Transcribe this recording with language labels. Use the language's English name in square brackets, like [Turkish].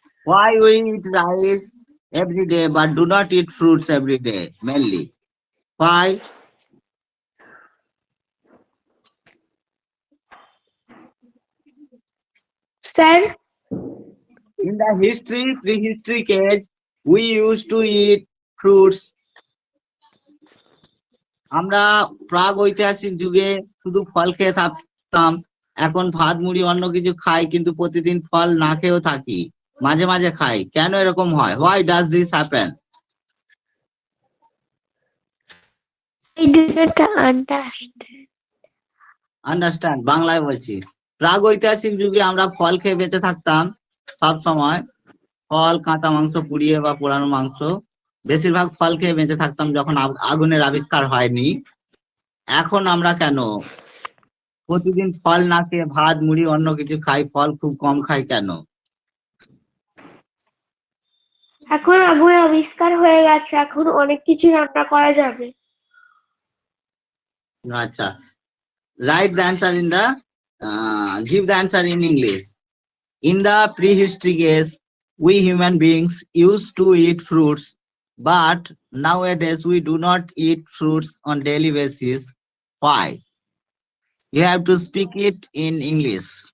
[English] why we eat rice every day but do not eat fruits every day mainly? Why? Sir, In the prehistory age, we used to eat fruits. [Bangla] আমরা প্রাগ ঐতিহাসিক যুগে শুধু ফল খেয়ে থাকতাম, এখন ভাত মুড়ি অন্য কিছু খাই, কিন্তু প্রতিদিন ফল না খেয়েও থাকি, মাঝে মাঝে খাই। কেন এরকম হয়? [English] Why does this happen? I didn't understand. [Bangla] Understand, বাংলায় বলছি। প্রাগ ঐতিহাসিক যুগে আমরা ফল খেয়ে বেঁচে থাকতাম সব সময়, ফল, কাঁচা মাংস, পুড়িয়ে বা পোড়ানো মাংস, বেশিরভাগ ফল খেয়ে বেঁচে থাকতাম যখন আগুনের আবিষ্কার হয়নি। এখন আমরা কেন প্রতিদিন ফল না খেয়ে ভাত মুড়ি অন্য কিছু খাই, ফল খুব কম খাই কেন? এখন আগুন আবিষ্কার হয়ে গেছে, এখন অনেক কিছু রান্না করা যাবে। [English] আচ্ছা, write the answer in the give the answer in English. In the prehistoric age, we human beings used to eat fruits, but nowadays we do not eat fruits on daily basis. Why? You have to speak it in English.